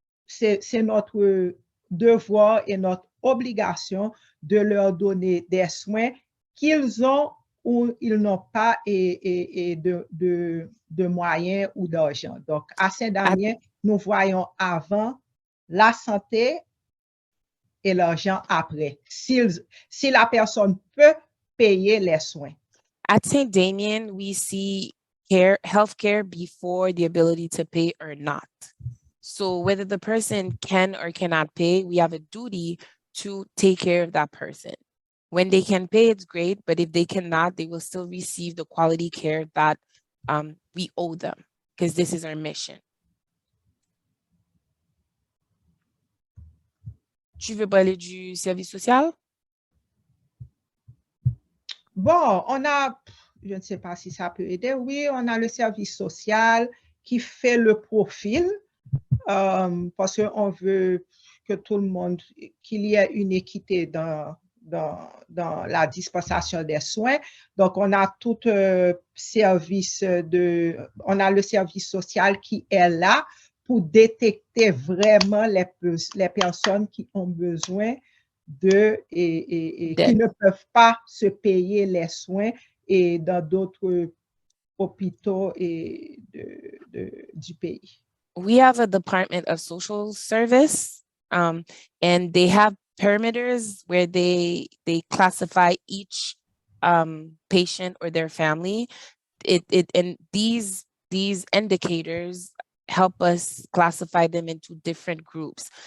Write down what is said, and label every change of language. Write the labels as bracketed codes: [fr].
[fr] c'est notre devoir et notre obligation de leur donner des soins qu'ils ont ou ils n'ont pas de moyens ou d'argent. Donc, à Saint-Damien, nous voyons avant la santé et l'argent après, si la personne peut payer les soins. [en] At St. Damien, we see healthcare before the ability to pay or not. So whether the person can or cannot pay, we have a duty to take care of that person. When they can pay, it's great, but if they cannot, they will still receive the quality care that we owe them, because this is our mission. [fr] Tu veux parler du service social? Bon, on a, je ne sais pas si ça peut aider, oui, on a le service social qui fait le profil, parce qu'on veut que tout le monde, qu'il y ait une équité dans la dispensation des soins. Donc, on a tout service on a le service social qui est là pour détecter vraiment les personnes qui ont besoin et qui ne peuvent pas se payer les soins et dans d'autres hôpitaux du pays. [en] We have a Department of Social Service, and they have parameters where they classify each patient or their family. And these indicators help us classify them into different groups.